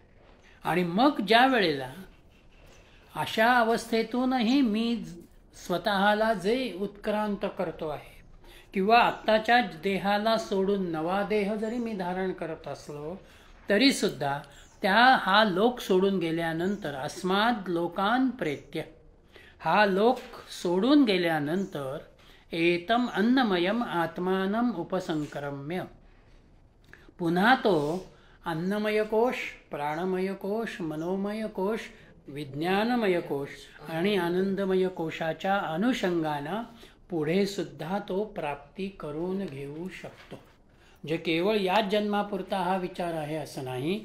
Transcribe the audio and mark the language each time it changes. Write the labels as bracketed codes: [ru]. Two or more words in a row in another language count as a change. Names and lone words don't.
[mr] आणि मग ज्या वेळेला अशा अवस्थेतूनही मी स्वतःला जे उत्क्रांत करतो आहे किंवा आत्ताच्या देहाला सोडून नवा देह जरी मी धारण करत असलो तरीसुद्धा हा लोक सोडून गेल्यानंतर [sa] अस्माद लोकान प्रेत्य, [mr] हा लोक सोडून गेल्यानंतर [sa] एतम अन्नमयम आत्मानम उपसंक्रम्य, [mr] पुन्हा तो अन्नमय कोश, प्राणमय कोश, मनोमय कोश, विज्ञानमय कोश आणि आनंदमय कोशाच्या अनुषंगानं पुढे सुद्धा तो प्राप्ती करून घेऊ शकतो. जे केवळ याच जन्मापुरता हा विचार आहे असं नाही.